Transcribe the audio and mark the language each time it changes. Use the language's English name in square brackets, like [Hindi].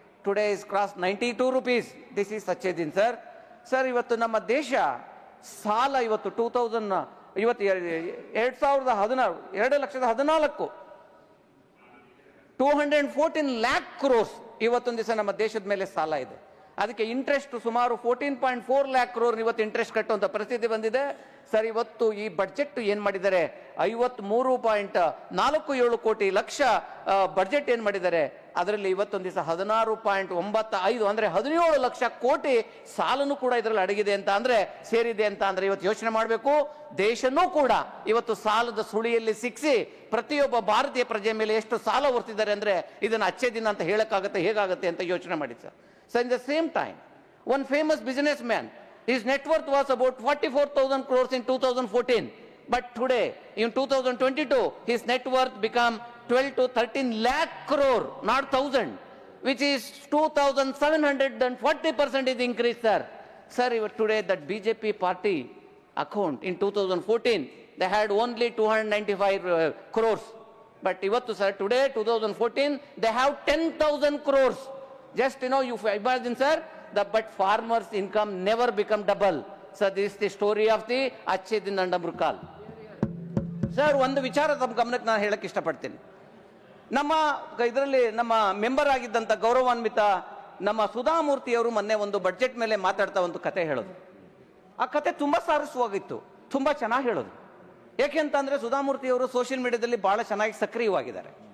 [English] Today is crossed 92 rupees. This is Achhe Din sir. [Kannada] Sir, ಇವತ್ತು ನಮ್ಮ ದೇಶ ಸಾಲ ಇವತ್ತು 2014 214 lakh crores ಇವತ್ತೊಂದು ದಿವಸ ನಮ್ಮ ದೇಶದ ಮೇಲೆ ಸಾಲ ಇದೆ. ಅದಕ್ಕೆ ಇಂಟ್ರೆಸ್ಟ್ ಸುಮಾರು 14.4 lakh crore ಇವತ್ತು ಇಂಟ್ರೆಸ್ಟ್ ಕಟ್ಟುವಂತ ಪರಿಸ್ಥಿತಿ ಬಂದಿದೆ ಸರ್. ಇವತ್ತು ಈ ಬಡ್ಜೆಟ್ ಏನ್ ಮಾಡಿದ್ದಾರೆ, 53.47 ಕೋಟಿ ಲಕ್ಷ ಬಡ್ಜೆಟ್ ಏನ್ ಮಾಡಿದ್ದಾರೆ, ಅದರಲ್ಲಿ ಇವತ್ತೊಂದು ದಿವಸ 16.95 ಅಂದ್ರೆ 17 ಲಕ್ಷ ಕೋಟಿ ಸಾಲನು ಕೂಡ ಇದರಲ್ಲಿ ಅಡಗಿದೆ ಅಂತ ಅಂದ್ರೆ ಸೇರಿದೆ ಅಂತ ಅಂದ್ರೆ ಇವತ್ತು ಯೋಚನೆ ಮಾಡಬೇಕು. ದೇಶನೂ ಕೂಡ ಇವತ್ತು ಸಾಲದ ಸುಳಿಯಲ್ಲಿ ಸಿಕ್ಕಿಸಿ ಪ್ರತಿಯೊಬ್ಬ ಭಾರತೀಯ ಪ್ರಜೆ ಮೇಲೆ ಎಷ್ಟು ಸಾಲ ಹೊರ್ತಿದ್ದಾರೆ ಅಂದ್ರೆ ಇದನ್ನ ಅಚ್ಚೆ ದಿನ ಅಂತ ಹೇಳಕ್ಕಾಗತ್ತೆ, ಹೇಗಾಗತ್ತೆ ಅಂತ ಯೋಚನೆ ಮಾಡಿ sir. [English] So in the same time, one famous businessman, his net worth was about 44,000 crores in 2014. But today, in 2022, his net worth become 12 to 13 lakh crore, not 1,000, which is 2,740% is increase, sir. Sir, today that BJP party account in 2014, they had only 295 crores. But ivattu, sir, today, 2014, they have 10,000 crores. Just you imagine sir, but farmers income never become double. So this is the story of the Achhe Din and Amrit Kaal. [Kannada] Sir, ಒಂದು ವಿಚಾರ ತಮ್ಮ ಗಮನಕ್ಕೆ ನಾನು ಹೇಳಕ್ಕೆ ಇಷ್ಟಪಡ್ತೀನಿ. ನಮ್ಮ ಇದರಲ್ಲಿ ನಮ್ಮ ಮೆಂಬರ್ ಆಗಿದ್ದಂಥ ಗೌರವಾನ್ವಿತ ನಮ್ಮ ಸುಧಾಮೂರ್ತಿ ಅವರು ಮೊನ್ನೆ ಒಂದು ಬಡ್ಜೆಟ್ ಮೇಲೆ ಮಾತಾಡ್ತಾ ಒಂದು ಕತೆ ಹೇಳೋದು. ಆ ಕತೆ ತುಂಬಾ ಸಾರಸ್ವಾಗಿತ್ತು, ತುಂಬಾ ಚೆನ್ನಾಗಿ ಹೇಳೋದು. ಯಾಕೆ ಅಂತಂದ್ರೆ ಸುಧಾಮೂರ್ತಿ ಅವರು ಸೋಷಿಯಲ್ ಮೀಡಿಯಾದಲ್ಲಿ ಬಹಳ ಚೆನ್ನಾಗಿ ಸಕ್ರಿಯವಾಗಿದ್ದಾರೆ.